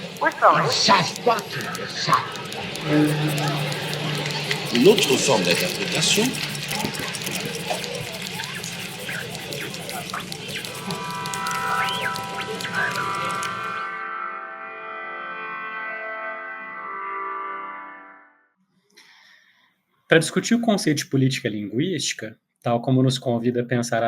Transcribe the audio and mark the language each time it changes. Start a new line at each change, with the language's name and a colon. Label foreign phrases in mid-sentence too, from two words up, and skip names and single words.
French: Ça se passe, ça. Une autre forme d'interprétation.
Portuguese: Para discutir o conceito de política linguística, tal como nos convida a pensar a